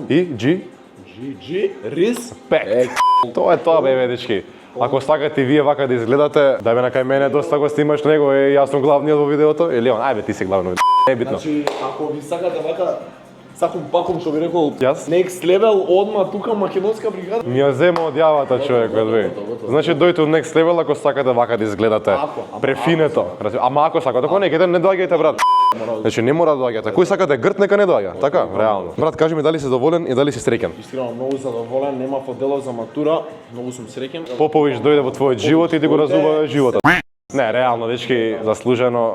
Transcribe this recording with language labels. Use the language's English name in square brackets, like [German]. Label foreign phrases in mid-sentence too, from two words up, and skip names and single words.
[Macedonian] И G. GG, Респект. Тоа е тоа бе, дечки. Ако сакате и вие вака да изгледате, дај бе на кај мене доста го снимаш него, е јас сум главниот во видеото или он, ајде ти си главниот. Не е битно. Значи, ако ви сакате вака, цакум пакум што би рекол, Јас? next level, одма тука македонска бригада. Ми ја зема од јавата човекот, бе. Значи дојте од next level ако сакате вака да изгледате. Префинето. Ама ако сакате, ако не, не доаѓајте, брат. Значи не мора да доаѓате. Кој сака да е грд, нека не доаѓа. Така, реално. Брат, кажи ми дали си доволен и дали си среќен. Искрено многу задоволен, нема поделов за матура, многу сум среќен. Попович дојде во твојот живот и ти го разуба животот. Не, реално, дечки, заслужено.